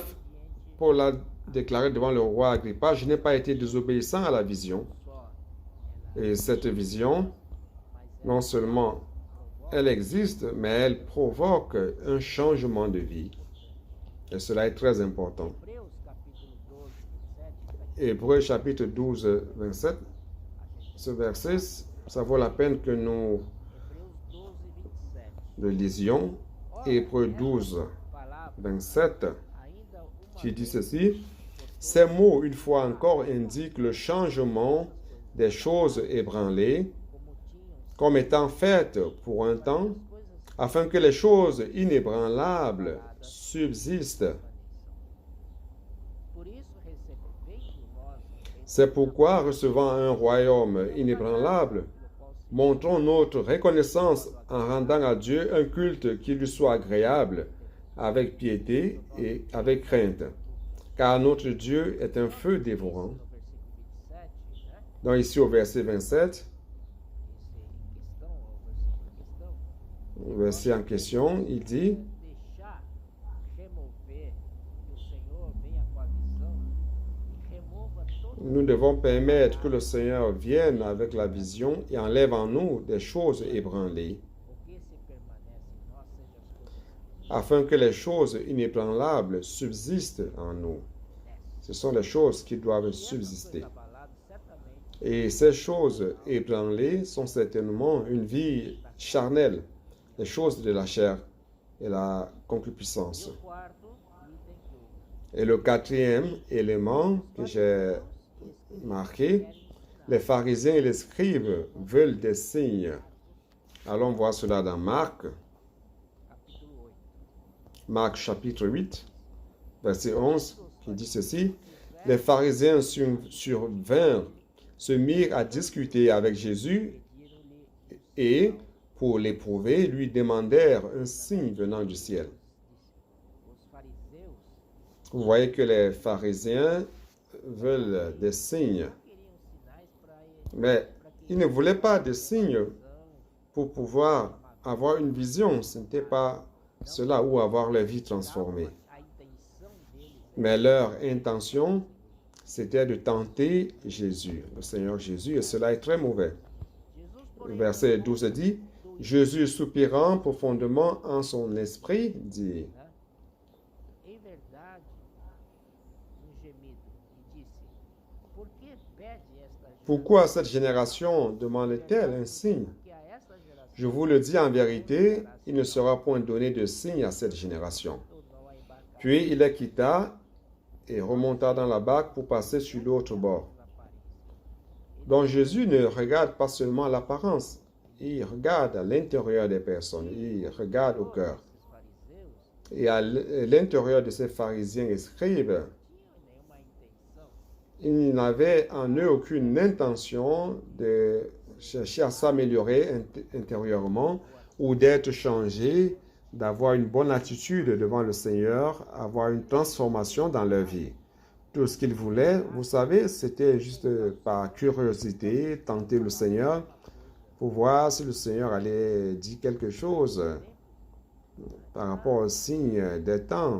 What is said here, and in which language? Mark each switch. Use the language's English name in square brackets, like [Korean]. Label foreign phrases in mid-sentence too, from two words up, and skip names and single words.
[French] Paul a déclaré devant le roi Agrippa, je n'ai pas été désobéissant à la vision. Et cette vision, non seulement elle existe, mais elle provoque un changement de vie. Et cela est très important. [Portuguese] Hebreus capítulo 12, 27, [French] Hébreux chapitre 12, 27, ce verset, ça vaut la peine que nous [Portuguese] Hebreus 12, 27. [French] le lisions. [Portuguese] Ora, [French] Hébreux [Portuguese] estas 12, palavras 27, ainda uma [French] qui dit [Portuguese] vez [French] ceci. Ces mots, une fois encore, indiquent le changement des choses ébranlées [Portuguese] como tinham [French] comme étant faites pour un temps, [Portuguese] coisas [French] afin que les choses inébranlables subsistent. [Portuguese] por isso recebendo nós [French] C'est pourquoi, recevant un royaume inébranlable, montrons notre reconnaissance en rendant à Dieu un culte qui lui soit agréable, avec piété et avec crainte. Car notre Dieu est un feu dévorant. [Portuguese] no versículo 27, né? [French] Donc ici au verset 27, [Portuguese] Esse em questão, o versículo em questão, [French] le verset en question, il dit, [Portuguese] deixar remover que o Senhor venha com a visão e remova todo [French] nous devons permettre que le Seigneur vienne avec la vision et enlève en nous des choses ébranlées, [Portuguese] o que se permanece em nós seja as coisas [French] afin que les choses inébranlables subsistent en nous. Ce sont les choses qui doivent subsister. [Portuguese] abaladas certamente [French] Et ces choses ébranlées sont certainement une vie charnelle, les choses de la chair et la concupiscence. [Portuguese] e o quarto item que [French] Et le quatrième élément que j'ai marqué, les pharisiens et les scribes veulent des signes. Allons voir cela dans Marc, [Portuguese] capítulo 8 [French] Marc chapitre 8, verset 11, qui dit ceci. Les pharisiens survinrent, se mirent à discuter avec Jésus [Portuguese] pediram-lhe [French] et, pour l'éprouver, lui demandèrent un signe venant du ciel. [Portuguese] os fariseus [French] Vous voyez que les pharisiens veulent des signes, [Portuguese] não queriam sinais para [French] mais ils ne voulaient pas de signes pour pouvoir avoir une vision. Ce n'était pas cela ou avoir leur vie transformée. [Portuguese] a intenção deles [French] Mais leur intention, c'était de tenter Jésus, le Seigneur Jésus, et cela est très mauvais. [Portuguese] Jesus [French] Le [Portuguese] porém [French] verset 12 dit, Jésus soupirant profondément en son esprit, dit, [Portuguese] em verdade um gemido e disse: Por que pede esta geração? [French] pourquoi cette génération demande-t-elle un signe? [Portuguese] Que a esta geração [French] Je vous le dis en vérité, il ne sera point donné de signe à cette génération. [Portuguese] tornou a embarcar [French] Puis il les quitta et remonta dans la barque pour passer sur l'autre bord. [Portuguese] as aparências. [French] Donc Jésus ne regarde pas seulement l'apparence, il regarde à l'intérieur des personnes, il regarde au cœur. [Portuguese] Esses fariseus [French] Et à l'intérieur de ces pharisiens et scribes, [Portuguese] não tinham nenhuma intenção [French] ils n'avaient en eux aucune intention de chercher à s'améliorer intérieurement ou d'être changés, d'avoir une bonne attitude devant le Seigneur, avoir une transformation dans leur vie. Tout ce qu'ils voulaient, vous savez, c'était juste par curiosité, tenter le Seigneur pour voir si le Seigneur allait dire quelque chose par rapport aux signes des temps.